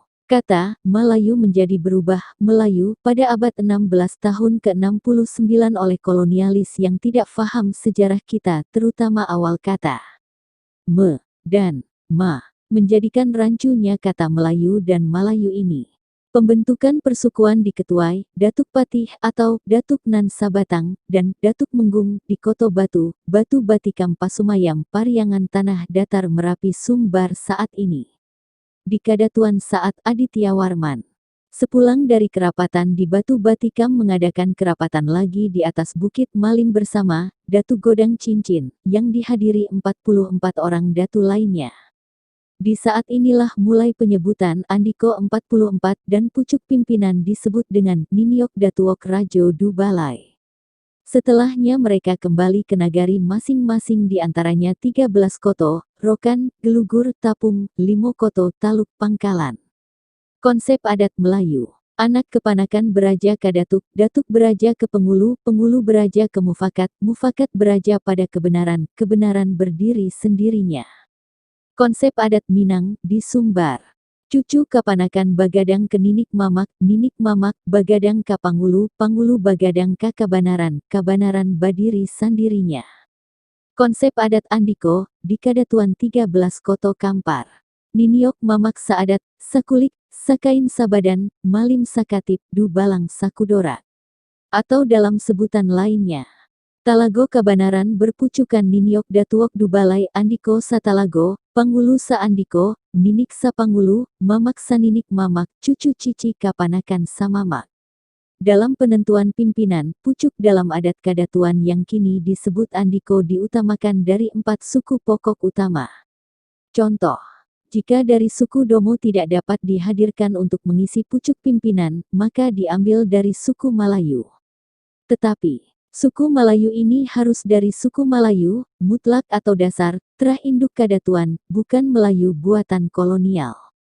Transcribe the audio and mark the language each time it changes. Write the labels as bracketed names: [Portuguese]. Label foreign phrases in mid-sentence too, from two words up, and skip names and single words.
[Indonesian] Kata Malayu menjadi berubah Melayu pada abad 16 tahun ke-69 oleh kolonialis yang tidak faham sejarah kita, terutama awal kata Me dan Ma, menjadikan rancunya kata Melayu dan Malayu ini. Pembentukan persukuan di Ketuai, Datuk Patih atau Datuk Nan Sabatang, dan Datuk Menggung di Koto Batu, Batu Batikam Pasumayam, Pariangan Tanah Datar Merapi Sumbar saat ini. Di Kadatuan saat Aditya Warman. Sepulang dari kerapatan di Batu Batikam mengadakan kerapatan lagi di atas Bukit Malim bersama Datu Godang Cincin, yang dihadiri 44 orang datu lainnya. Di saat inilah mulai penyebutan Andiko 44 dan pucuk pimpinan disebut dengan Niniok Datuok Rajo Du Balai. Setelahnya mereka kembali ke nagari masing-masing di antaranya 13 koto, Rokan, Gelugur, Tapung, Limo Koto, Taluk, Pangkalan. Konsep adat Melayu. Anak kepanakan beraja ke Datuk, Datuk beraja ke Pengulu, Pengulu beraja ke Mufakat, Mufakat beraja pada kebenaran, kebenaran berdiri sendirinya. Konsep adat Minang di Sumbar. [Minangkabau] Cucu kapanakan Bagadang ke Ninik Mamak, Ninik Mamak, Bagadang ka Pangulu, Pangulu Bagadang ka Kabanaran, Kabanaran [Indonesian] berdiri sendirinya. Konsep adat Andiko, di Kadatuan 13 Koto Kampar. [Minangkabau] Niniok Mamak Saadat, Sakulik, Sakain Sabadan, Malim Sakatip, Du Balang Sakudora. [Indonesian] Atau dalam sebutan lainnya. [Minangkabau] Talago Kabanaran berpucukan Niniok Datuok Dubalai Andiko Satalago, Pangulu Sa Andiko, Ninik Sa Pangulu, Mamak Sa Ninik Mamak, Cucu Cici Kapanakan Sa Mamak. [Indonesian] Dalam penentuan pimpinan, pucuk dalam adat Kadatuan yang kini disebut Andiko diutamakan dari 4 suku pokok utama. Contoh, jika dari suku Domo tidak dapat dihadirkan untuk mengisi pucuk pimpinan, maka diambil dari suku Malayu. Tetapi, suku Malayu ini harus dari suku Malayu, mutlak atau dasar, terah induk Kadatuan, bukan Melayu buatan kolonial.